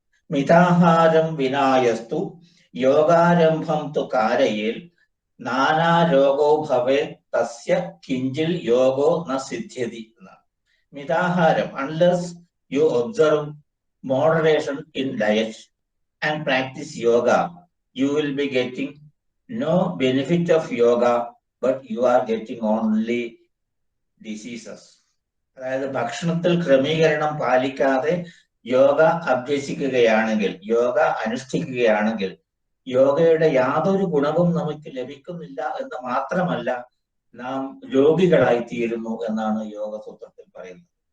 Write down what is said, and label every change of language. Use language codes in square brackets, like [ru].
[sa] മിതാഹാരം വിനായസ്തു യോഗാരംഭം തു കാരയേൽ നാനാ രോഗോ ഭവേ തസ്യ കിഞ്ചിൽ യോഗോ ന സിദ്ധ്യതി [ml] എന്നാണ്. [en] മിതാഹാരം, unless you observe moderation in diet and practice yoga, you will be getting no benefit of yoga, but you are getting only diseases. [ml] അതായത് ഭക്ഷണത്തിൽ ക്രമീകരണം പാലിക്കാതെ യോഗ അഭ്യസിക്കുകയാണെങ്കിൽ, യോഗ അനുഷ്ഠിക്കുകയാണെങ്കിൽ യോഗയുടെ യാതൊരു ഗുണവും നമുക്ക് ലഭിക്കുന്നില്ല എന്ന് മാത്രമല്ല, നാം രോഗികളായി തീരുന്നു എന്നാണ് യോഗ സൂത്രത്തിൽ പറയുന്നത്.